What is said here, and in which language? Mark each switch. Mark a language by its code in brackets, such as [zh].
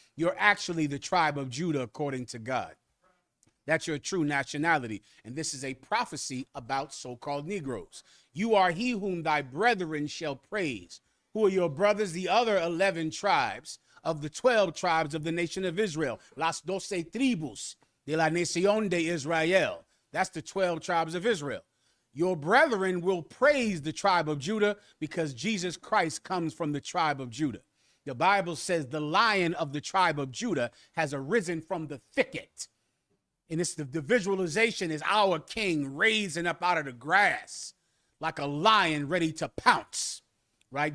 [en] You're actually the tribe of Judah according to God. That's your true nationality. And this is a prophecy about so-called Negroes. You are he whom thy brethren shall praise. Who are your brothers? The other 11 tribes of the 12 tribes of the nation of Israel. [es] Las 12 tribus de la nación de Israel. [en] That's the 12 tribes of Israel. Your brethren will praise the tribe of Judah because Jesus Christ comes from the tribe of Judah. The Bible says the lion of the tribe of Judah has arisen from the thicket. And it's the visualization is our king raising up out of the grass like a lion ready to pounce, right?